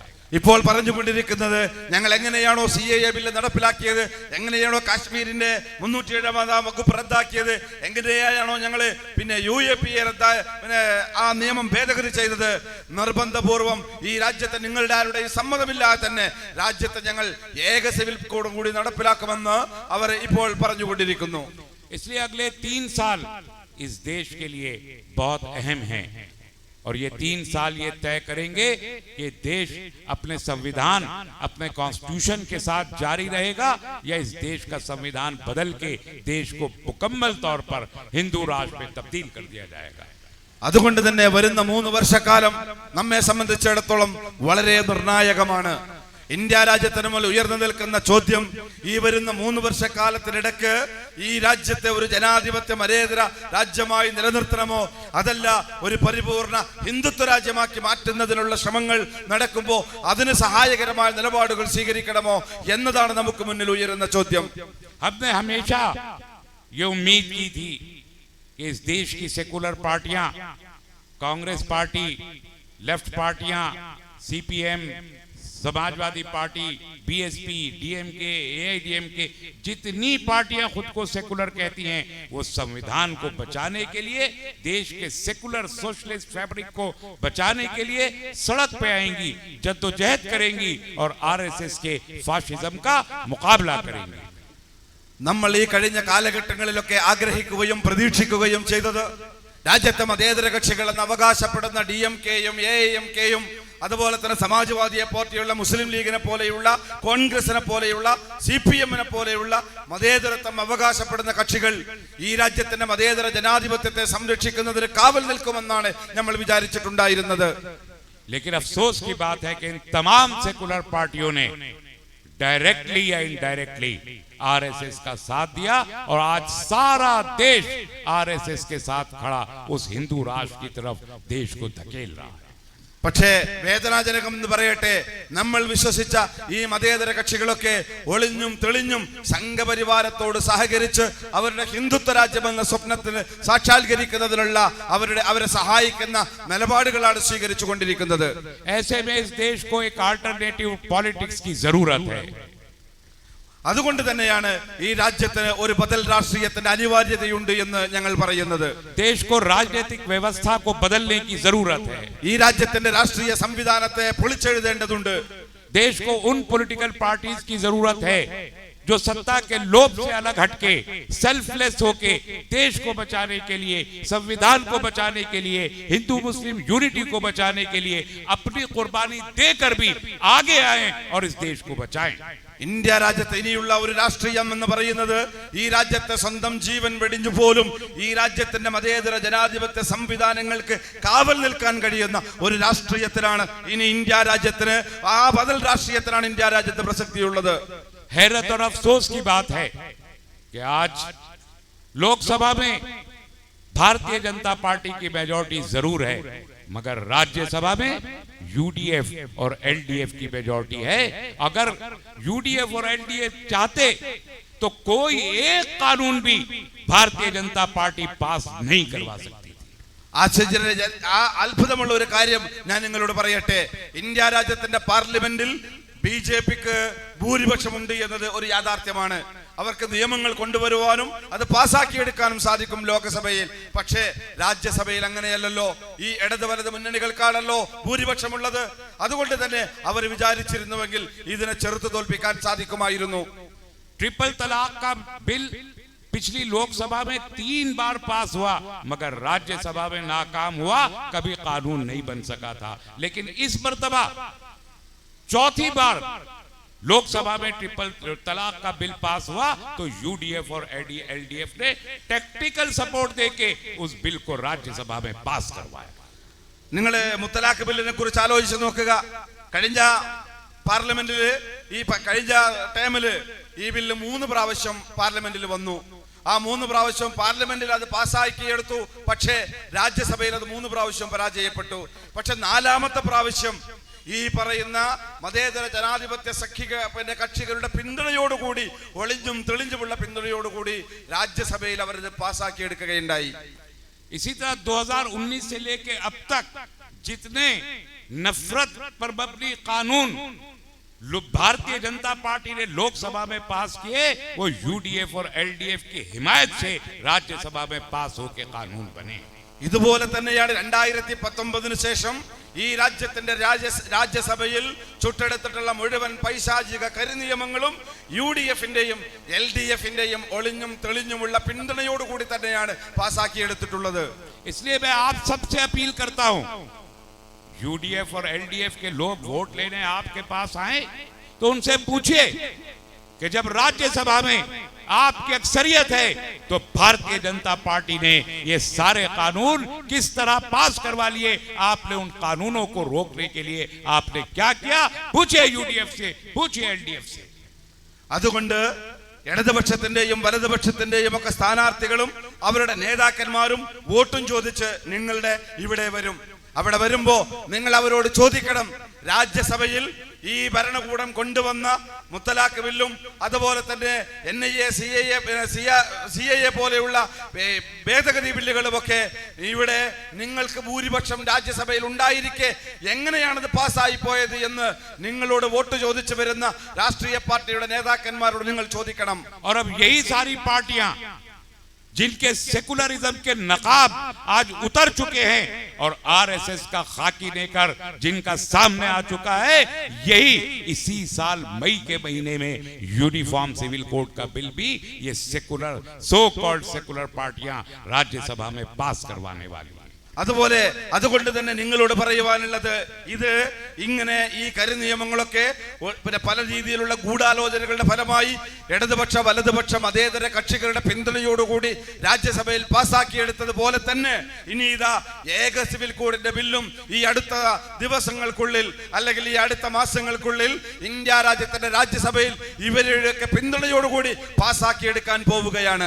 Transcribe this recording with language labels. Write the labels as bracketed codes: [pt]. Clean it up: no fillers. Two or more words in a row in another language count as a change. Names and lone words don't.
[ml] ഇപ്പോൾ പറഞ്ഞുകൊണ്ടിരിക്കുന്നത് ഞങ്ങൾ എങ്ങനെയാണോ സിഎഎ ബില്ല് നടപ്പിലാക്കിയത്, എങ്ങനെയാണോ കാശ്മീരിന്റെ 370 വകുപ്പ് റദ്ദാക്കിയത്, എങ്ങനെയാണോ ഞങ്ങൾ പിന്നെ യുഎപിഎ ആ നിയമം ഭേദഗതി ചെയ്തത്, നിർബന്ധപൂർവം ഈ രാജ്യത്തെ നിങ്ങളുടെ ആരുടെയും സമ്മതമില്ലാതെ തന്നെ രാജ്യത്തെ ഞങ്ങൾ ഏക സിവിൽ കോഡും കൂടി നടപ്പിലാക്കുമെന്ന് അവർ ഇപ്പോൾ പറഞ്ഞുകൊണ്ടിരിക്കുന്നു। [hi] इसलिए अगले 3 साल इस देश के लिए बहुत अहम हैं और ये 3 साल ये तय करेंगे कि देश अपने संविधान, अपने कॉन्स्टिट्यूशन के साथ जारी रहेगा या इस देश का संविधान बदल के देश को मुकम्मल तौर पर हिंदू राष्ट्र में तब्दील कर दिया जाएगा। [ml] അതുകൊണ്ട് തന്നെ വരുന്ന 3 വർഷക്കാലം നമ്മെ സംബന്ധിച്ചിടത്തോളം വളരെ നിർണായകമാണ്। ഇന്ത്യ രാജ്യത്തിന് മുന്നിൽ ഉയർന്നു നിൽക്കുന്ന ചോദ്യം ഈ വരുന്ന 3 വർഷക്കാലത്തിനിടക്ക് ഈ രാജ്യത്തെ ഒരു ജനാധിപത്യ മതേതര രാജ്യമായി നിലനിർത്തണമോ അതല്ല ഒരു പരിപൂർണ ഹിന്ദുത്വ രാജ്യമാക്കി മാറ്റുന്നതിനുള്ള ശ്രമങ്ങൾ നടക്കുമ്പോൾ അതിന് സഹായകരമായ നിലപാടുകൾ സ്വീകരിക്കണമോ എന്നതാണ് നമുക്ക് മുന്നിൽ ഉയരുന്ന ചോദ്യം। [hi] हमने हमेशा ये उम्मीद की थी कि इस देश की सेकुलर पार्टियां, कांग्रेस पार्टी, लेफ्ट पार्टियां, सीपीएम, समाजवादी पार्टी, बीएसपी, डीएमके, एआईडीएमके, जितनी पार्टियां खुद को सेकुलर कहती हैं वो संविधान को बचाने के लिए, देश के [en] secular socialist fabric [hi] को बचाने के लिए सड़क पे आएंगी, जद्दोजहद करेंगी और आरएसएस के फाशिज्म का मुकाबला करेंगी। [ml] നമ്മൾ ഈ കഴിഞ്ഞ കാലഘട്ടങ്ങളിലൊക്കെ ആഗ്രഹിക്കുകയും പ്രതീക്ഷിക്കുകയും ചെയ്തത് രാജ്യത്തെ മതേതര കക്ഷികളെന്ന് അവകാശപ്പെടുന്ന ഡിഎംകെയും എഐഎംകെയും അതുപോലെ തന്നെ സമാജ്വാദിയെ പോലെയുള്ള മുസ്ലിം ലീഗിനെ പോലെയുള്ള കോൺഗ്രസിനെ പോലെയുള്ള സിപിഎമ്മിനെ പോലെയുള്ള മതേതരത്വം അവകാശപ്പെടുന്ന കക്ഷികൾ ഈ രാജ്യത്തിന്റെ മതേതര ജനാധിപത്യത്തെ സംരക്ഷിക്കുന്നതിന് കാവൽ നിൽക്കുമെന്നാണ് നമ്മൾ വിചാരിച്ചിട്ടുണ്ടായിരുന്നത്। [hi] लेकिन अफसोस की बात है कि इन तमाम सेकुलर पार्टियों ने डायरेक्टली या इनडायरेक्टली आरएसएस का साथ दिया और आज सारा देश आरएसएस के साथ खड़ा उस हिंदू राष्ट्र की तरफ देश को धकेल रहा है। [ml] പക്ഷേ വേദനാജനകം എന്ന് പറയട്ടെ, നമ്മൾ വിശ്വസിച്ച ഈ മതേതര കക്ഷികളൊക്കെ ഒളിഞ്ഞും തെളിഞ്ഞും സംഘപരിവാരത്തോട് സഹകരിച്ച് അവരുടെ ഹിന്ദുത്വ രാജ്യമെന്ന സ്വപ്നത്തിന് സാക്ഷാത്കരിക്കുന്നതിനുള്ള അവരെ സഹായിക്കുന്ന നിലപാടുകളാണ് സ്വീകരിച്ചു കൊണ്ടിരിക്കുന്നത്। [hi] ऐसे में इस देश को एक [en] alternative politics [hi] की जरूरत है। [ml] അതുകൊണ്ട് തന്നെയാണ് ഈ രാജ്യത്തിന് ഒരു ബദൽ രാഷ്ട്രീയത്തിന്റെ അനിവാര്യതയുണ്ട് എന്ന് ഞങ്ങൾ പറയുന്നത്। [hi] देश को राजनीतिक व्यवस्था को बदलने की जरूरत है। [ml] ഈ രാജ്യത്തിന്റെ രാഷ്ട്രീയ സംവിധാനത്തെ പൊളിച്ചെഴുതേണ്ടതുണ്ട്। [hi] देश को उन [en] political parties [hi] की जरूरत है जो सत्ता के लोभ से अलग हटके सेल्फलेस होके देश को बचाने के लिए, संविधान को बचाने के लिए, [en] Hindu Muslim unity [hi] को बचाने के लिए अपनी कुर्बानी देकर भी आगे आए और इस देश को बचाएं। [ml] ഇന്ത്യ രാജ്യത്ത് ഇനിയുള്ള ഒരു രാഷ്ട്രീയം എന്ന് പറയുന്നത് ഈ രാജ്യത്തെ സ്വന്തം ജീവൻ വെടിഞ്ഞു പോലും ഈ രാജ്യത്തിന്റെ മതേതര ജനാധിപത്യ സംവിധാനങ്ങൾക്ക് കാവൽ നിൽക്കാൻ കഴിയുന്ന ഒരു രാഷ്ട്രീയത്തിനാണ് ഇനി ഇന്ത്യ രാജ്യത്തിന്, ആ ബദൽ രാഷ്ട്രീയത്തിനാണ് ഇന്ത്യ രാജ്യത്ത് പ്രസക്തിയുള്ളത്। [hi] हैरत और अफसोस की बात है कि आज लोकसभा में भारतीय जनता पार्टी की मेजॉरिटी जरूर है, मगर राज्यसभा में यूडीएफ और एलडीएफ की मेजॉरिटी है। अगर यूडीएफ और एलडीएफ चाहते तो कोई एक कानून भी भारतीय जनता पार्टी पास नहीं करवा सकती। [ml] അത്ഭുതമുള്ള ഒരു കാര്യം ഞാൻ നിങ്ങളോട് പറയട്ടെ, ഇന്ത്യ രാജ്യത്തിന്റെ പാർലമെന്റിൽ ബിജെപിക്ക് ഭൂരിപക്ഷമുണ്ട് എന്നത് ഒരു യാഥാർത്ഥ്യമാണ്। അവർക്ക് നിയമങ്ങൾ കൊണ്ടുവരുവാനും അത് പാസാക്കിയെടുക്കാനും സാധിക്കും ലോകസഭയിൽ। പക്ഷേ രാജ്യസഭയിൽ അങ്ങനെയല്ലല്ലോ, ഈ ഇടത് വലത് മുന്നണികൾക്കാണല്ലോ ഭൂരിപക്ഷമുള്ളത്। അതുകൊണ്ട് തന്നെ അവർ വിചാരിച്ചിരുന്നുവെങ്കിൽ ഇതിനെ ചെറുത്തു തോൽപ്പിക്കാൻ സാധിക്കുമായിരുന്നു। [hi] ट्रिपल तलाक का बिल पिछली लोकसभा में 3 बार पास हुआ, मगर राज्यसभा में नाकाम हुआ, कभी कानून नहीं बन सका था। लेकिन इस मर्तबा चौथी बार लोकसभा में ट्रिपल तलाक का बिल पास हुआ तो यूडीएफ और एलडीएफ ने [en] technical support [hi] देके उस बिल को राज्यसभा में पास करवाया। [ml] നിങ്ങള് മുത്തലാഖ് ബില്ലിനെ കുറിച്ച് ആലോചിച്ച് നോക്കുക। കഴിഞ്ഞ പാർലമെന്റിൽ കഴിഞ്ഞ ടൈമില് ഈ ബില്ല് 3 പ്രാവശ്യം പാർലമെന്റിൽ വന്നു। ആ 3 പ്രാവശ്യം പാർലമെന്റിൽ അത് പാസ്സാക്കിയെടുത്തു, പക്ഷേ രാജ്യസഭയിൽ അത് 3 പ്രാവശ്യം പരാജയപ്പെട്ടു। പക്ഷെ 4ാമത്തെ പ്രാവശ്യം ഈ പറയുന്ന മതേതര ജനാധിപത്യ കക്ഷികളുടെ പിന്തുണയോടുകൂടി, ഒളിഞ്ഞും തെളിഞ്ഞുമുള്ള പിന്തുണയോടുകൂടി രാജ്യസഭയിൽ അവർ ഇത് പാസ്സാക്കിയെടുക്കുകയുണ്ടായി। [hi] इसी तरह 2019 से लेके अब तक जितने नफरत पर मबनी कानून भारतीय जनता पार्टी ने लोकसभा में पास किए, वो यूडीएफ और एलडीएफ की हिमायत से राज्यसभा में पास होकर कानून बने। [ml] ഇതുപോലെ തന്നെയാണ് 2019 ശേഷം ഈ രാജ്യത്തിന്റെ രാജ്യസഭയിൽ ചുട്ടെടുത്തിട്ടുള്ള മുഴുവൻ പൈശാചിക കരിനിയമങ്ങളും യുഡിഎഫിന്റെയും എൽഡിഎഫിന്റെയും ഒളിഞ്ഞും തെളിഞ്ഞുമുള്ള പിന്തുണയോടുകൂടി തന്നെയാണ് പാസാക്കിയെടുത്തിട്ടുള്ളത്। [hi] इसलिए मैं आप सबसे अपील करता हूं, यूडीएफ और एलडीएफ के लोग वोट लेने आपके पास आए तो उनसे पूछिए कि जब राज्यसभा में आपकी अक्सरियत है तो भारतीय जनता पार्टी ने ये सारे कानून किस तरह पास करवा लिए, आपने उन कानूनों को रोकने के लिए आपने क्या किया, पूछिए यूडीएफ से, पूछिए एलडीएफ से। [ml] അതുകൊണ്ട് ഇടതുപക്ഷത്തിന്റെയും വലതുപക്ഷത്തിന്റെയും ഒക്കെ സ്ഥാനാർത്ഥികളും അവരുടെ നേതാക്കന്മാരും വോട്ടും ചോദിച്ച് നിങ്ങളുടെ ഇവിടെ വരും। അവിടെ വരുമ്പോ നിങ്ങൾ അവരോട് ചോദിക്കണം, രാജ്യസഭയിൽ ഈ ഭരണകൂടം കൊണ്ടുവന്ന മുത്തലാഖ് ബില്ലും അതുപോലെ തന്നെ NIA, CAA പോലെയുള്ള ഭേദഗതി ബില്ലുകളുമൊക്കെ ഇവിടെ നിങ്ങൾക്ക് ഭൂരിപക്ഷം രാജ്യസഭയിൽ ഉണ്ടായിരിക്കെ എങ്ങനെയാണിത് പാസ്സായി പോയത് എന്ന് നിങ്ങളോട് വോട്ട് ചോദിച്ചു വരുന്ന രാഷ്ട്രീയ പാർട്ടിയുടെ നേതാക്കന്മാരോട് നിങ്ങൾ ചോദിക്കണം। [hi] और अब यही सारी पार्टियां जिनके सेकुलरिज्म के नकाब आज उतर चुके हैं और आरएसएस का खाकी लेकर जिनका सामने आ चुका है, यही इसी साल मई के महीने में [en] Uniform Civil Code [hi] का बिल भी ये सेकुलर [en] so called secular [hi] पार्टियां राज्यसभा में पास करवाने वाली हैं। [ml] അതുകൊണ്ട് തന്നെ നിങ്ങളോട് പറയുവാനുള്ളത്, ഇത് ഇങ്ങനെ ഈ കരിനിയമങ്ങളൊക്കെ പിന്നെ പല രീതിയിലുള്ള ഗൂഢാലോചനകളുടെ ഫലമായി ഇടതുപക്ഷ വലതുപക്ഷ മതേതര കക്ഷികളുടെ പിന്തുണയോടുകൂടി രാജ്യസഭയിൽ പാസാക്കിയെടുത്തതുപോലെ തന്നെ ഇനി ഇതാ ഏക സിവിൽ കോഡിന്റെ ബില്ലും ഈ അടുത്ത ദിവസങ്ങൾക്കുള്ളിൽ അല്ലെങ്കിൽ ഈ അടുത്ത മാസങ്ങൾക്കുള്ളിൽ ഇന്ത്യ രാജ്യത്തിന്റെ രാജ്യസഭയിൽ ഇവരുടെയൊക്കെ പിന്തുണയോടുകൂടി പാസാക്കിയെടുക്കാൻ പോവുകയാണ്.